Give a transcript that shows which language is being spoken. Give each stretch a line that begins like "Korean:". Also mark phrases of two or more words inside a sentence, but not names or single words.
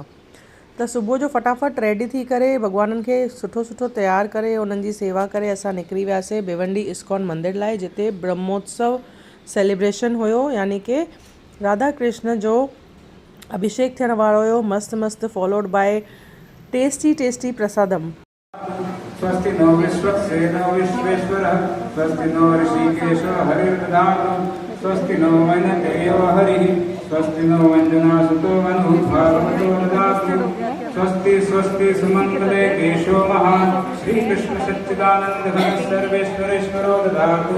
Sindhi: त सुबुह जो फटाफट रेडी थी करे भॻवाननि खे सुठो सुठो तयारु करे उन्हनि जी सेवा करे असां निकिरी वियासीं भिवंडी इस्कॉन मंदिर लाइ, जिते ब्रह्मोत्सव सेलिब्रेशन हुयो यानी कि राधा कृष्ण जो अभिषेक थियण वारो हुयो। मस्त मस्त
English: followed by tasty prasadam.
Sanskrit: स्वस्ति नो विश्वक्सेनो विश्वेश्वरः स्वस्ति नो ऋषिकेशो हरिर्दधातु स्वस्ति नो वैनतेयो हरिः स्वस्ति नो वञ्जनासुतो मनुः भागवतो ददातु स्वस्ति स्वस्ति सुमङ्गले केशो महान् श्रीकृष्ण सच्चिदानन्द घन सर्वेश्वरेश्वरो ददातु।